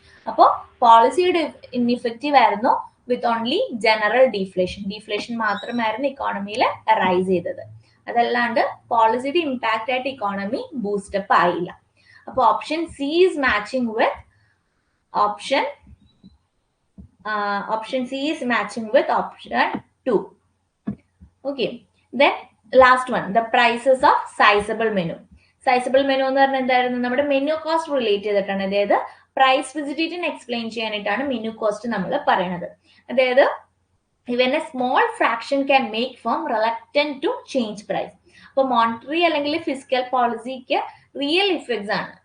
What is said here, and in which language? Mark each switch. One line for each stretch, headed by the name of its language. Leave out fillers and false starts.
Malayalam: അപ്പോൾ പോളിസിയുടെ ഇൻഇഫക്റ്റീവ് ആയിരുന്നു, വിത്ത് ഓൺലി ജനറൽ ഡീഫ്ലേഷൻ മാത്രമായിരുന്നു ഇക്കോണമിയിൽ റൈസ് ചെയ്തത്. അതല്ലാണ്ട് പോളിസിയുടെ ഇമ്പാക്റ്റ് ആയിട്ട് ഇക്കോണമി ബൂസ്റ്റപ്പ് ആയില്ല. അപ്പൊ
English: Option C is matching with option C is matching with option 2. Okay, then last one, the prices of sizable menu
Malayalam: എന്ന് പറഞ്ഞാൽ എന്തായിരുന്നു? നമ്മുടെ മെനു കോസ്റ്റ് റിലേറ്റ് ചെയ്തിട്ടാണ്. അതായത് പ്രൈസ് വിസിറ്റിന് എക്സ്പ്ലെയിൻ ചെയ്യാനായിട്ടാണ് മെനു കോസ്റ്റ് നമ്മൾ പറയുന്നത്. അതായത്
English: even a small fraction can make firm reluctant to change price.
Malayalam: അപ്പോൾ മോണിറ്ററി അല്ലെങ്കിൽ ഫിസിക്കൽ പോളിസിക്ക് റിയൽ ഇഫക്ട്സ് ആണ്.